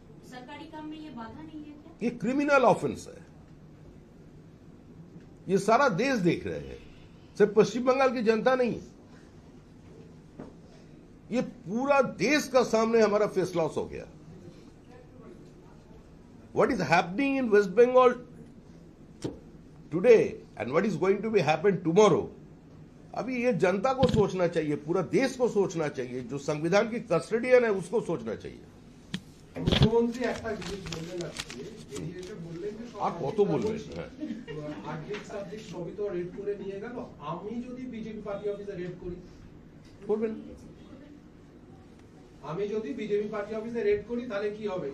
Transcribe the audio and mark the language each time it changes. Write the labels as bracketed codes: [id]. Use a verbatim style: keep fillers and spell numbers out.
[hi] सरकारी काम में ये बाधा नहीं है क्या? ये क्रिमिनल ऑफेंस है, ये सारा देश देख रहे हैं, सिर्फ पश्चिम बंगाल की जनता नहीं। ये पूरा देश का सामने हमारा फेस लॉस हो गया। [en] What is happening in West Bengal today and what is going to be happen tomorrow? [hi] अभी ये जनता को सोचना चाहिए, पूरा देश को सोचना चाहिए, जो संविधान की कस्टडियन है उसको सोचना चाहिए। [bn] मुख्यमंत्री একটা জিনিস বললেন আজকে, এই এটা বললেন যে আর কত বলবেন, হ্যাঁ আর্থিক সাবজেক্ট সবই তো রেড করে নিয়ে গেল। আমি যদি বিজেপি পার্টি অফিসে রেড করি করবেন? আমি যদি বিজেপি পার্টি অফিসে রেড করি তাহলে কি হবে?